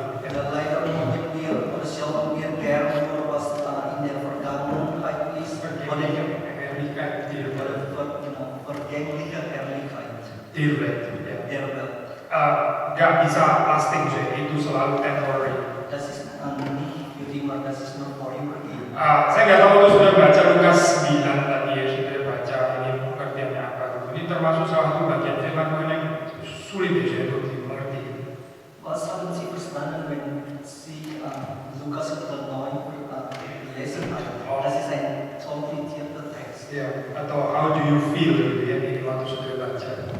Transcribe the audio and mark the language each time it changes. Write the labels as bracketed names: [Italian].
[German] Dan leider mungkin wir oder schauen wir gerne nur, was in der Vergangenheit ist, oder Herrlichkeit der Welt. vergängliche Herrlichkeit Der Welt. der Welt. [Indonesian] Gak bisa lasting sih, itu selalu temporary. [German] Das ist nicht für immer, das ist nur vorübergehend. [Indonesian] Saya nggak tahu kalau sudah baca Lukas 9 tadi ya, sudah baca ini pengertiannya apa. Ini termasuk salah satu bagian firman Tuhan yang sulit ya untuk dimengerti. [German] Was haben Sie verstanden, wenn Sie Lukas Kapitel 9 gelesen haben? Das ist ein komplizierter Text. [Indonesian] Ya, atau [English] how do you feel [Indonesian] gitu ya ini waktu sudah baca.